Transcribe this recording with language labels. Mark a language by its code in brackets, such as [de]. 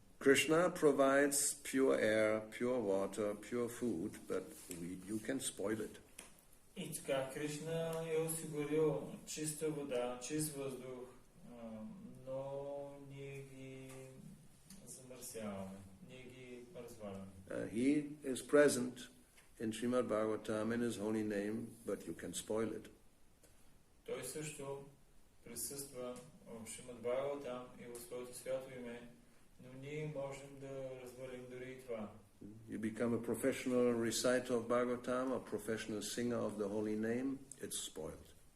[en] Krishna provides pure air, pure water, pure food, but you can spoil it. [bg] И така, Кришна е осигурил чиста вода, чист въздух, но ние ги замърсяваме, ние ги разваляме. [en] He is present in Srimad Bhagavatam in his holy name, but you can spoil it. [bg] Той също присъства в Шримад Бхагаватам и в своето свято име, но ние можем да развалим дори и това. [en] You become a professional reciter of Bhagavatam, a professional singer of the holy name, it's spoiled.